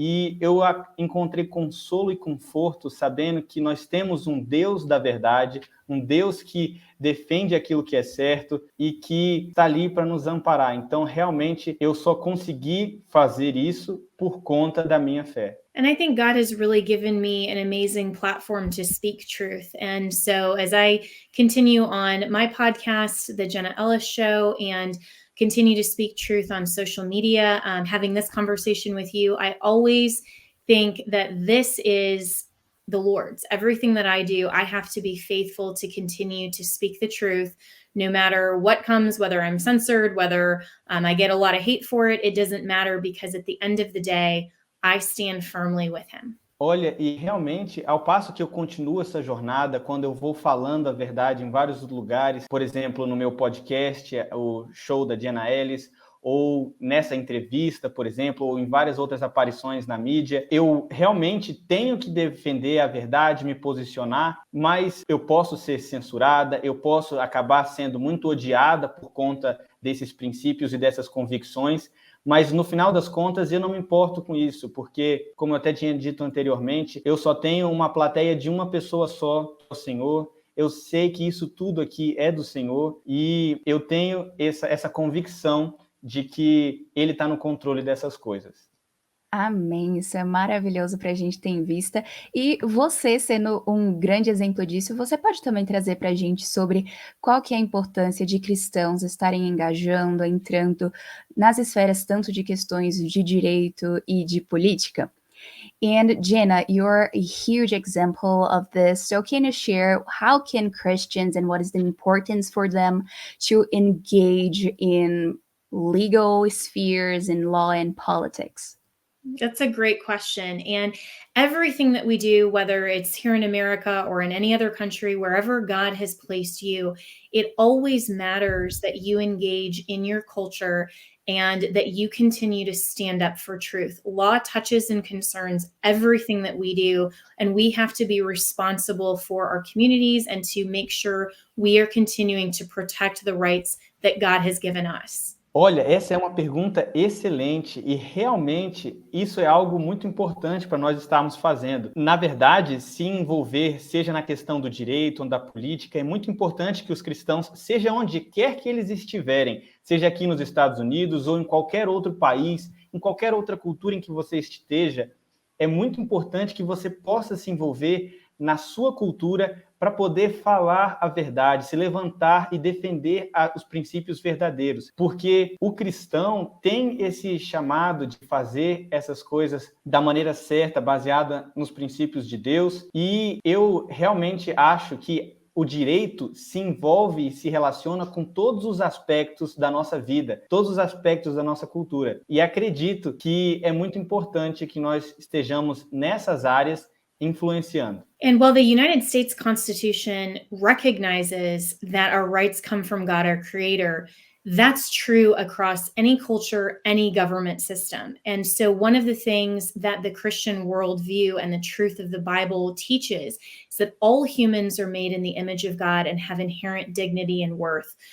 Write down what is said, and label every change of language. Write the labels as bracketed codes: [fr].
[pt] E eu encontrei consolo e conforto sabendo que nós temos um Deus da verdade, um Deus que defende aquilo que é certo e que está ali para nos amparar. Então, realmente, eu só consegui fazer isso por conta da minha fé. [en] And I think God has really given me an amazing platform to speak truth. And so as I continue on my podcast, The Jenna Ellis Show, and continue to speak truth on social media, having this conversation with you, I always think that this is the Lord's. Everything that I do, I have to be faithful to continue to speak the truth, no matter what comes, whether I'm censored, whether I get a lot of hate for it, it doesn't matter, because at the end of the day, I stand firmly with him. [pt] Olha, e realmente, ao passo que eu continuo essa jornada, quando eu vou falando a verdade em vários lugares, por exemplo, no meu podcast, o show da Jenna Ellis, ou nessa entrevista, por exemplo, ou em várias outras aparições na mídia, eu realmente tenho que defender a verdade, me posicionar, mas eu posso ser censurada, eu posso acabar sendo muito odiada por conta desses princípios e dessas convicções, mas no final das contas eu não me importo com isso, porque, como eu até tinha dito anteriormente, eu só tenho uma plateia de uma pessoa só, o Senhor. Eu sei que isso tudo aqui é do Senhor e eu tenho essa convicção de que Ele está no controle dessas coisas. Amém, isso é maravilhoso para a gente ter em vista. E você, sendo um grande exemplo disso, você pode também trazer para a gente sobre qual que é a importância de cristãos estarem engajando, entrando nas esferas tanto de questões de direito e de política? [en] And Jenna, you're a huge example of this. So can you share how can Christians and what is the importance for them to engage in legal spheres in law and politics? That's a great question. And everything that we do, whether it's here in America or in any other country, wherever God has placed you, it always matters that you engage in your culture and that you continue to stand up for truth. Law touches and concerns everything that we do, and we have to be responsible for our communities and to make sure we are continuing to protect the rights that God has given us. [pt] Olha, essa é uma pergunta excelente e realmente isso é algo muito importante para nós estarmos fazendo. Na verdade, se envolver, seja na questão do direito ou da política, é muito importante que os cristãos, seja onde quer que eles estiverem, seja aqui nos Estados Unidos ou em qualquer outro país, em qualquer outra cultura em que você esteja, é muito importante que você possa se envolver na sua cultura para poder falar a verdade, se levantar e defender os princípios verdadeiros. Porque o cristão tem esse chamado de fazer essas coisas da maneira certa, baseada nos princípios de Deus. E eu realmente acho que o direito se envolve e se relaciona com todos os aspectos da nossa vida, todos os aspectos da nossa cultura. E acredito que é muito importante que nós estejamos nessas áreas influenciando. [en] And while the United States Constitution recognizes that our rights come from God, our creator, that's true across any culture, any government system. And so one of the things that the Christian worldview and the truth of the Bible teaches is that all humans are made in the image of God and have inherent dignity and worth.